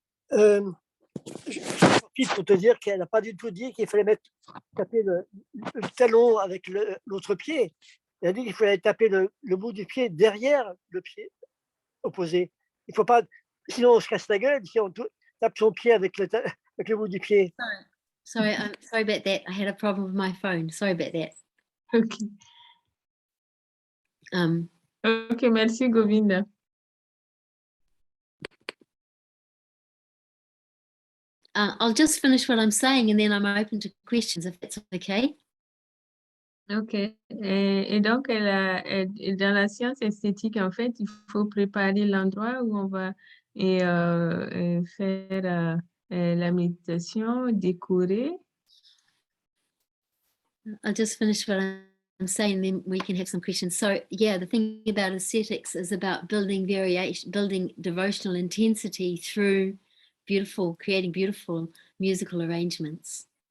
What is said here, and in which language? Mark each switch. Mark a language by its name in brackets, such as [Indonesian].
[French] Je profite pour te dire qu'elle n'a pas du tout dit qu'il fallait taper le talon avec l'autre pied. Elle a dit qu'il fallait taper le bout du pied derrière le pied opposé. Il faut pas, sinon on se casse la gueule si on tape son pied avec le bout du pied. [English] Sorry, sorry about that. I had a problem with my phone. Sorry about that. Okay. [French] Okay, merci Govinda. [English] I'll just finish what I'm saying and then I'm open to questions if that's okay. Ok. [French] Et donc, dans la science esthétique, en fait, il faut préparer l'endroit où on va faire la méditation, décorer. [English] I'll just finish what I'm saying, then we can have some questions. So, yeah, the thing about aesthetics is about building variation, building devotional intensity through creating beautiful musical arrangements.